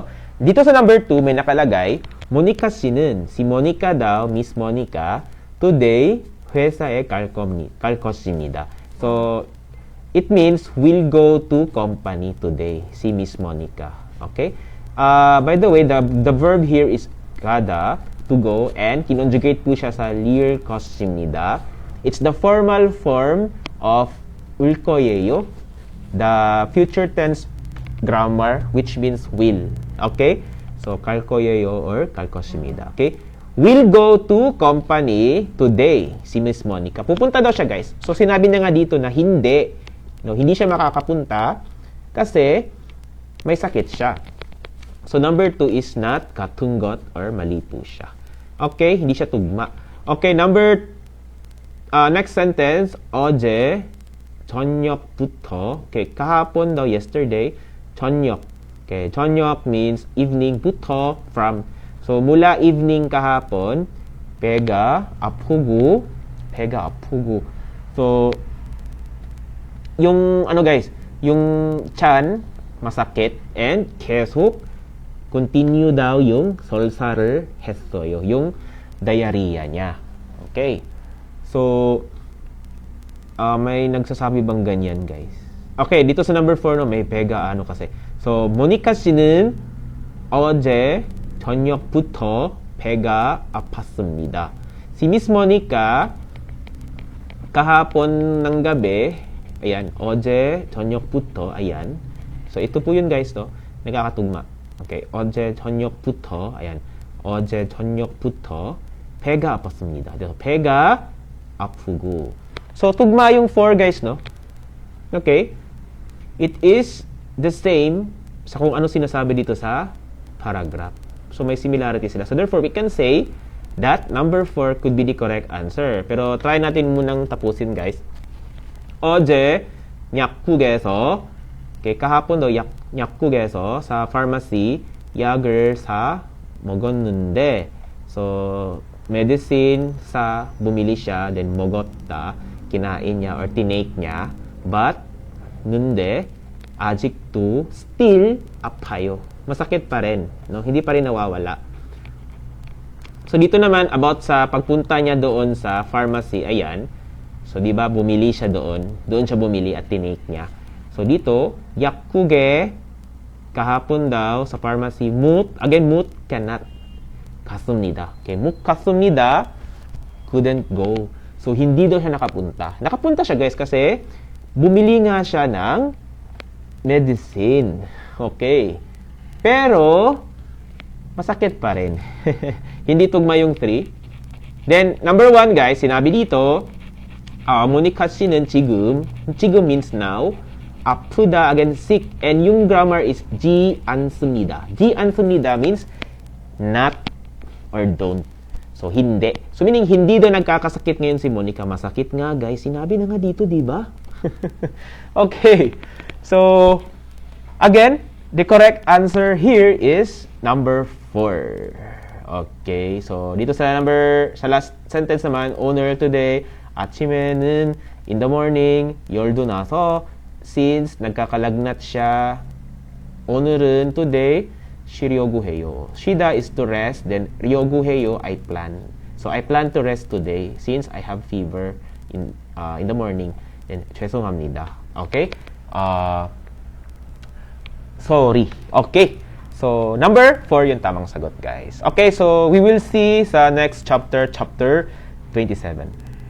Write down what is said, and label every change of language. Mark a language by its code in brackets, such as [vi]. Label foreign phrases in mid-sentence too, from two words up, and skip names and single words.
[tl] Dito sa number 2, may nakalagay, [ko] 모니카 씨는, [tl] si Monica daw, Miss Monica, today, [ko] 회사에 갈 것입니다. [en] So, it means we'll go to company today, si Miss Monica. Okay? By the way, the verb here is 가다, to go, and [tl] kinonjugate po siya sa [ko] 갈 것입니다. [en] It's the formal form of [ko] 올 거예요, [en] the future tense grammar, which means will. Okay? So, So, [ko] 갈 거예요 or 갈 것입니다. [en] Okay? Will go to company today. [tl] Si Miss Monica. Pupunta daw siya, guys. So, sinabi niya nga dito na hindi. No, hindi siya makakapunta kasi may sakit siya. [en] So, number 2 is not [ko] 같은 것 [en] or [tl] mali po siya. [en] Okay? [tl] Hindi siya tugma. [en] Okay, next sentence. [ko] 어제 저녁부터. [tl] Okay, kahapon daw, [en] yesterday. 저녁. Okay, 저녁 means evening부터 from. So, [tl] mula evening kahapon, [ko] 배가 아프고. [tl] So, yung, guys, yung chan, masakit, and 계속, continue daw yung [ko] 설사를 했어요. [tl] Yung diarrhea niya. Okay. So, may nagsasabi bang ganyan, guys? Okay, dito sa number 4, no, may 배가 kasi. [en] So, [ko] 모니카 씨는 어제 저녁부터 배가 아팠습니다. [tl] Si Miss Monica, kahapon ng gabi, ayan, [ko] 어제 저녁부터, [tl] ayan. So, ito po yun, guys, no? Nagkakatugma. [ko] Okay, 어제 저녁부터, ayan. 어제 저녁부터 배가 아팠습니다. 그래서 배가 아프고. [tl] So, tugma yung 4, guys, no? [en] Okay? It is the same [tl] sa kung ano sinasabi dito sa paragraph. So, may similarity sila. [en] So, therefore, we can say that number 4 could be the correct answer. [tl] Pero, try natin munang tapusin, guys. [ko] 어제 약국에서, [tl] okay, kahapon daw, 약국에서 sa pharmacy, [ko] 약을 사 먹었는데, [tl] so, medicine sa bumili siya, then 먹었다, kinain niya or tinake niya, [en] but, [ko] 근데, 아직도 still 아파요. [tl] Masakit pa rin, no? Hindi pa rin nawawala. So, dito naman, about sa pagpunta niya doon sa pharmacy, ayan. So, di ba, bumili siya doon. Doon siya bumili at tinake niya. So, dito, 약국에 kahapon daw sa pharmacy, [ko] 못 cannot 갔습니다. Okay, 못 갔습니다. [en] Couldn't go. So, [tl] hindi daw siya nakapunta. Nakapunta siya, guys, kasi bumili nga siya ng medicine. Okay. Pero, masakit pa rin. Hindi tugma yung 3. Then, number 1, guys, sinabi dito, [ko] 모니카 씨는 지금 [en] means now, [ko] 아프다, [en] again, sick. And yung grammar is [ko] 지 않습니다. 지 않습니다 [en] means not or don't. So, [tl] hindi. So, meaning, hindi daw nagkakasakit ngayon si Monica. Masakit nga, guys. Sinabi na nga dito, di ba? Okay. [en] So, again, the correct answer here is number 4. Okay. So, [tl] dito sa last sentence naman, [en] 오늘 today, 아침에는 in the morning, [ko] 열도 나서, since [tl] nagkakalagnat siya, [ko] 오늘은 today, 쉬려고 해요. [en] 쉬다 is to rest, then [ko] 려고 해요, [en] I plan. So, I plan to rest today since I have fever in the morning. Then, 죄송합니다. Okay? Sorry. Okay. [tl] So, number 4 yung tamang sagot, guys. [en] Okay, so we will see sa next chapter 27.